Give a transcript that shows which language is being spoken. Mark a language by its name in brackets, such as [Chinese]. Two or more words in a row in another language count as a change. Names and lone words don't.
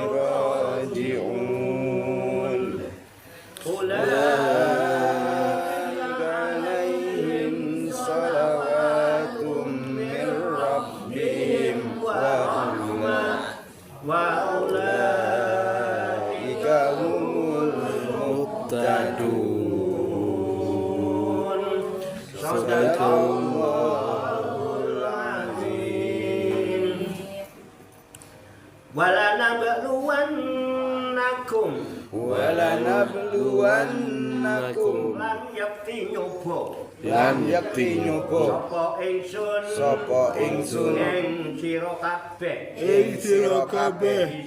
[Arabic] راجعون أولئك عليهم صلوات من ربهم ورحمة وأولئك هم المهتدون صدق الله العظيم [Javanese] Walanabluwannakum lan yakti nyoba sapa ingsun ing sira kabeh